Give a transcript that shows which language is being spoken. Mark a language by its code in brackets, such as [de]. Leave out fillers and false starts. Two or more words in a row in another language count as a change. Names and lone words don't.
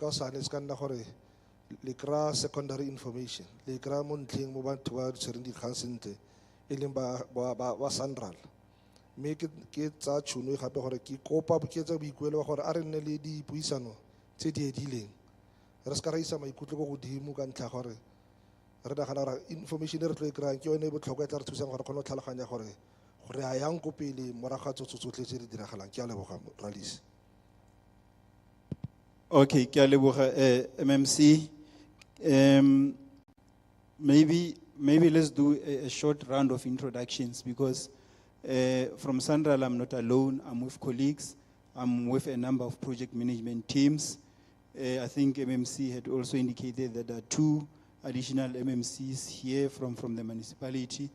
[tn] o sane se ka nna gore le kry-a [en] secondary information [tn] le kry-a mo ntlheng mo batho ba tshwereng dikgang sentle e leng ba Sanral mme ke tsa tšhono e gape gore ke kopa ke etsa boikuelo wa gore a re nne le dipuisano tse di edileng re se ka ra isa maikutlo go godimo ka ntlha gore re nagana gore information e re tlo e kry-ang ke yone e botlhokwa e tla re thusang gore kgone go tlhaloganya gore a yang ko pele morago ga tsotlhe tse di diragalang ke a leboga Ralisi. Okay, ke a leboga MMC. [en] Maybe let's do a short round of introductions because from Sanral I'm not alone. I'm with colleagues. I'm with a number of project management teams. I think MMC had also indicated that there are 2 additional MMCs here from the municipality.